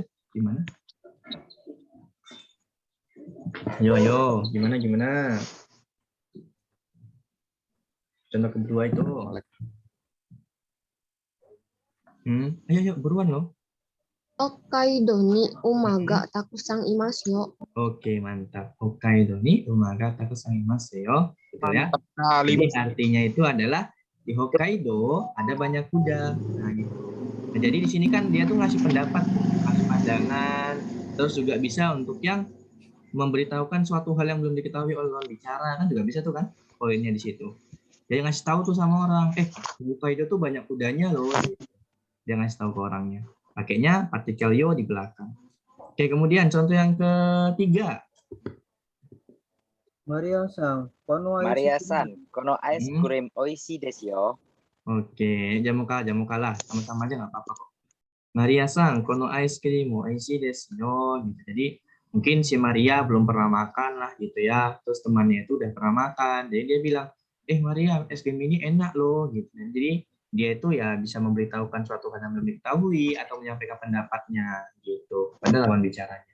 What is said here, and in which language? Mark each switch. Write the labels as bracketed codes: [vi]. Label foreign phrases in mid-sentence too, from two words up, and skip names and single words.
[id] Gimana? Ayo, gimana? Contoh kedua itu. Ayo, buruan loh. [ja] 北海道に馬がたくさんいますよ. Oke, mantap. 北海道に馬がたくさんいますよ. Gitu ya. [id] Mantap kali. Jadi artinya itu adalah di Hokkaido ada banyak kuda. Nah, gitu. Nah, jadi di sini kan dia tuh ngasih pendapat, ngasih pandangan, terus juga bisa untuk yang memberitahukan suatu hal yang belum diketahui oleh lawan bicara, kan juga bisa tuh kan poinnya di situ. Dia ngasih tahu tuh sama orang, di Hokkaido tuh banyak kudanya loh. Dia ngasih tahu ke orangnya. Pakainya partikel yo di belakang. Oke, kemudian contoh yang ketiga. [ja] マリアさん、このアイスクリームおいしいですよ. [id] Oke, jamuka lah, sama-sama aja nggak apa-apa kok. [ja] マリアさん、このアイスクリームおいしいですよ. Gitu. [id] Jadi mungkin si Maria belum pernah makan lah gitu ya. Terus temannya itu udah pernah makan. Jadi dia bilang, Maria, es krim ini enak loh gitu. Jadi dia itu ya bisa memberitahukan suatu hal yang belum diketahui atau menyampaikan pendapatnya gitu pada lawan bicaranya.